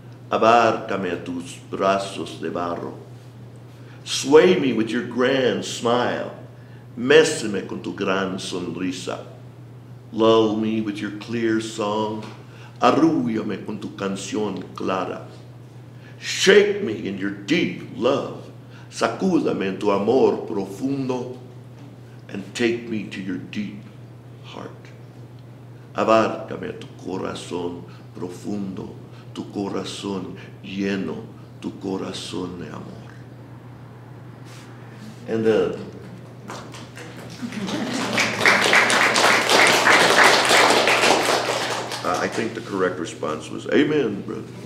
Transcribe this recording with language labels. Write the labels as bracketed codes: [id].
[es] Abárcame a tus brazos de barro. [en] Sway me with your grand smile. [es] Méseme con tu gran sonrisa. [en] Lull me with your clear song. [es] Arrúllame con tu canción clara. [en] Shake me in your deep love. [es] Sacúdame en tu amor profundo. [en] And take me to your deep heart. [es] Abárcame a tu corazón profundo, tu corazón lleno, tu corazón de amor. [en] And I think the correct response was, amen, brother.